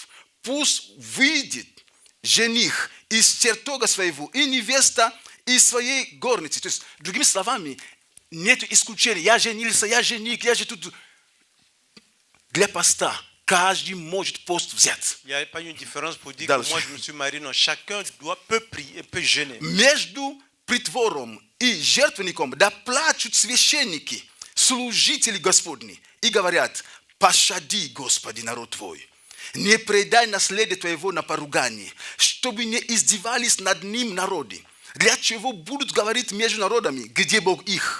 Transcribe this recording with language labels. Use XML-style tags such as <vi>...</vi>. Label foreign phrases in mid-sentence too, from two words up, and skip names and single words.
<ru>Пусть выйдет жених из чертога своего и невеста из своей горницы. То есть, другими словами, нет исключения. Я женился, я жених, я же тут. Для поста каждый может пост взять.</ru> <fr>Il n'y a pas une différence pour dire Dans que moi je me suis marié. Non, chacun peut prier, peut jeûner.</fr> <ru>Между притвором и жертвенником да плачут священники, служители Господни и говорят: пощади, Господи, народ Твой. Не предай наследие Твоего на поругание, чтобы не издевались над ним народы, для чего будут говорить между народами, где Бог их.</ru>